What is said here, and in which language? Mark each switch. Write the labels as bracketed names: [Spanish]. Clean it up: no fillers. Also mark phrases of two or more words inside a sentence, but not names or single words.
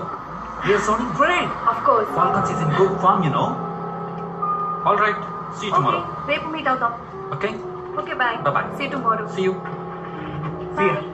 [English] We are sounding great. Of course. Falcons is in good form, you know. All right. See you tomorrow. Okay. Repu meet outam. Okay. Okay, bye. Bye-bye. See you tomorrow. See you. Bye.